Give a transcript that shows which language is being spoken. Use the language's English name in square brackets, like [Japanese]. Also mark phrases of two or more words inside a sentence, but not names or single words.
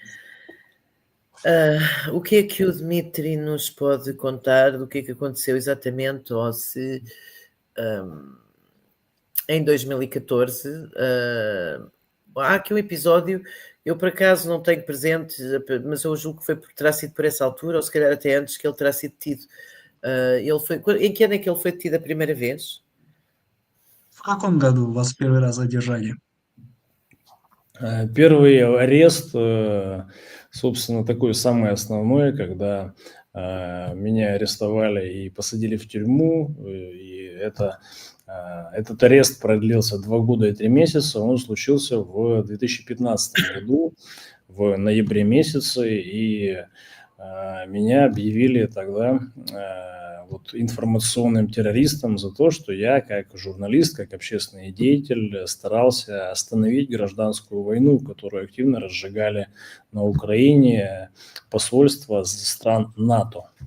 [Portuguese] O que é que o Dmitry nos pode contar do que é que aconteceu exatamente, ou se em 2014 há aqui um episódio, eu por acaso não tenho presente, mas eu julgo que terá sido por essa altura, ou se calhar até antes que ele terá sido detido. Em que ano é que ele foi detido a primeira vez? [Russian] В каком году вас первый раз задержали? Первый арест, собственно, такой самый основной, когда меня арестовали и посадили в тюрьму, и этот арест продлился 2 года и 3 месяца, он случился в 2015 году, в ноябре месяце, и меня объявили тогда вот информационным террористом за то, что я как журналист, как общественный деятель старался остановить гражданскую войну, которую активно разжигали на Украине посольства стран НАТО.